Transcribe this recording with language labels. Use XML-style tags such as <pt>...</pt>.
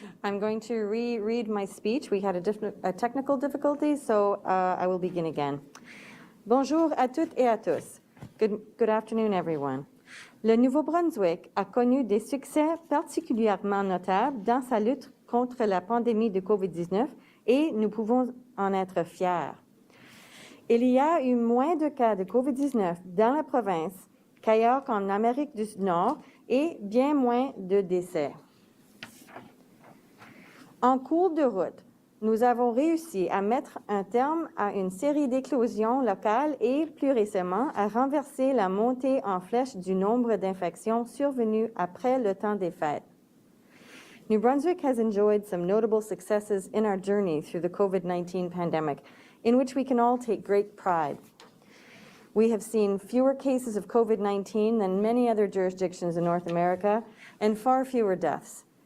<en>I'm going to reread my speech. We had a technical difficulty, so I will begin again.</en> <fr>Bonjour à toutes et à tous.</fr> <en>Good afternoon, everyone.</en> <fr>Le Nouveau-Brunswick a connu des succès particulièrement notables dans sa lutte contre la pandémie de COVID-19 et nous pouvons en être fiers. Il y a eu moins de cas de COVID-19 dans la province qu'ailleurs qu'en Amérique du Nord et bien moins de décès. En cours de route, nous avons réussi à mettre un terme à une série d'éclosions locales et, plus récemment, à renverser la montée en flèche du nombre d'infections survenues après le temps des fêtes.</fr> <en>New Brunswick has enjoyed some notable successes in our journey through the COVID-19 pandemic, in which we can all take great pride. We have seen fewer cases of COVID-19 than many other jurisdictions in North America, and far fewer deaths.</en>